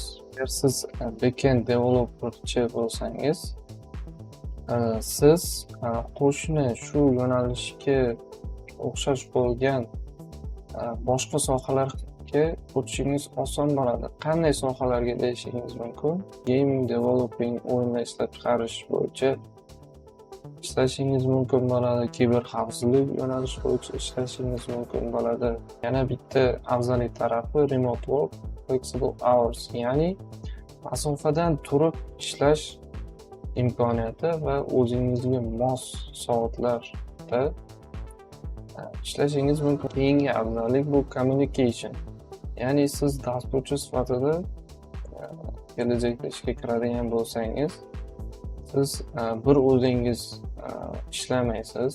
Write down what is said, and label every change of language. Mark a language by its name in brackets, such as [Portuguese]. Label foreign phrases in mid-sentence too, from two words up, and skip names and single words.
[Uzbek] Agar siz [English] backend developerchi [Uzbek] bo'lsangiz, siz qo'shni shu yo'nalishga o'xshash bo'lgan boshqa sohalarga o'tishingiz oson bo'ladi. Qanday sohalarga deyishingiz mumkin? [English] Gaming, developing, [Uzbek] o'yinlar ishlab chiqarish bo'yicha ishlashingiz mumkin bo'ladi. Kiber xavfsizlik yo'nalishi bo'yicha ishlashingiz mumkin bo'ladi. Yana bitta afzallik tarafi [English] remote work, flexible hours, [Uzbek] ya'ni masofadan turib ishlash imkoniyati va o'zingizga mos soatlarda ishlashingiz mumkin. Keyingi afzallik bu communication. Ya'ni siz dasturchi sifatida kelajakda ishga kiradigan bo'lsangiz, siz bir o'zingiz ishlamaysiz.